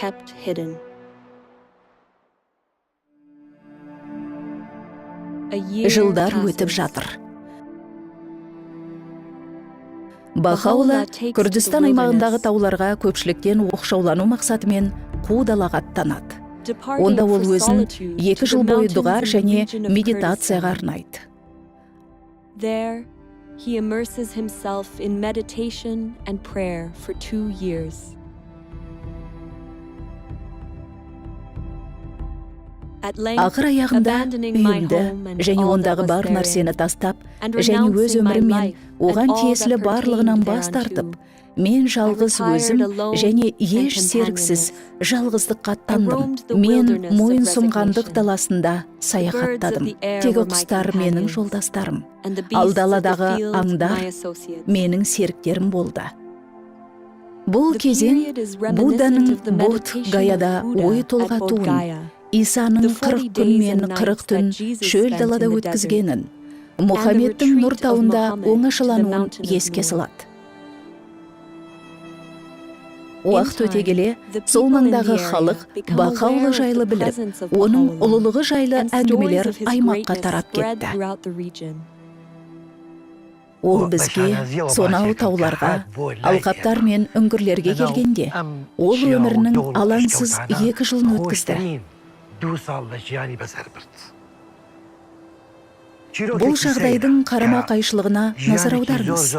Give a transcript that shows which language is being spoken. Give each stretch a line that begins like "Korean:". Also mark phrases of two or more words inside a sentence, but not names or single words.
Kazakh: Жылдар өтіп жатыр. Бахаула Күрдістан аймағындағы тауларға көпшіліктен оқшаулану мақсатымен қу далаға аттанады. Онда ол өзін 2 жыл бойы дұға және медитацияға арнайды.
English: He immerses himself in meditation and prayer for 2 years. At length,
Kazakh: Ақыр аяғында
English: abandoning my
Kazakh: үйімді
English: home and
Kazakh: және
English: all that
Kazakh: ондағы
English: was
Kazakh: бар
English: therein,
Kazakh: нәрсені тастап,
English: and
Kazakh: және өз
English: renouncing my
Kazakh: өмірім мен
English: life
Kazakh: оған
English: and all
Kazakh: тиесілі
English: that
Kazakh: барлығынан
English: pertained
Kazakh: бас
English: thereunto,
Kazakh: тартып, мен жалғыз
English: I retired
Kazakh: өзім
English: alone
Kazakh: және
English: and
Kazakh: еш серіксіз
English: companionless.
Kazakh: жалғыздыққа
English: I
Kazakh: аттандым.
English: roamed the
Kazakh: Мен
English: wilderness of
Kazakh: мойын сұнғандық
English: resignation.
Kazakh: даласында
English: birds of
Kazakh: саяхаттадым.
English: the air
Kazakh: Тегі
English: were my
Kazakh: құстар менің
English: companions,
Kazakh: жолдастарым,
English: and the
Kazakh: ал
English: beasts of the
Kazakh: даладағы
English: field
Kazakh: аңдар
English: my associates.
Kazakh: менің серіктерім болды. Бұл
English: The
Kazakh: кезең
English: period is reminiscent
Kazakh: Будданың
English: of the
Kazakh: Бодх
English: meditation
Kazakh: Гаяда
English: of Buddha
Kazakh: ой
English: at
Kazakh: толғатуын,
English: Bodh Gaya.
Kazakh: Исаның
English: The 40
Kazakh: 40 күн
English: days
Kazakh: мен
English: and 40 nights
Kazakh: түн
English: that Jesus
Kazakh: шөл
English: spent
Kazakh: далада
English: in the
Kazakh: өткізгенін, Мұхаммедтің нұр
English: retreat of
Kazakh: тауында
English: Muhammad to the
Kazakh: оңашалануын
English: mountain of
Kazakh: еске
English: Nur.
Kazakh: салады. Уақыт
English: In
Kazakh: өте
English: time,
Kazakh: келе,
English: the
Kazakh: сол
English: people in
Kazakh: маңдағы
English: the area
Kazakh: халық
English: become
Kazakh: Бахаулы
English: aware of
Kazakh: жайлы
English: the
Kazakh: біліп,
English: presence of
Kazakh: оның
English: Baha'u'llah,
Kazakh: ұлылығы жайлы
English: and stories
Kazakh: әңгімелер
English: of his
Kazakh: аймаққа
English: greatness
Kazakh: тарап
English: spread
Kazakh: кетті.
English: throughout the region.
Kazakh: Ол бізге сонау тауларға, алқаптар мен үңгірлерге келгенде, ол өмірінің алаңсыз 2 жылын өткізді. Бұл жағдайдың қарама-қайшылығына назар аударыңыз.